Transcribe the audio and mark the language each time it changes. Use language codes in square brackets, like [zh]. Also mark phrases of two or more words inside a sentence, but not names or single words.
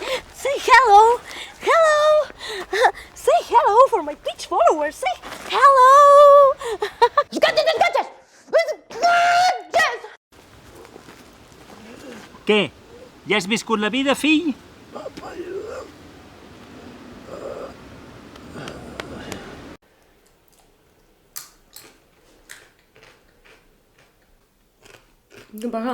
[en] Say hello! Hello! Say hello for my Twitch followers! Say hello! [ca] Què? Ja has viscut la vida, fill? Papa, ajuda'm. Què passa?